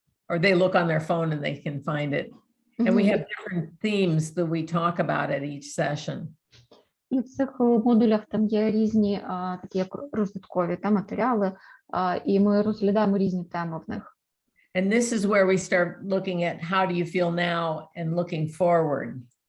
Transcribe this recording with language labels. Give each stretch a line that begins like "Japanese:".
English: Or they look on their phone and they can find it. And we have different themes that we talk about at each session.
Ukrainian: І в цих модулях там є різні такі як розвиткові матеріали, і ми розглядаємо різні теми в них.
English: And this is where we start looking at how do you feel now and looking forward.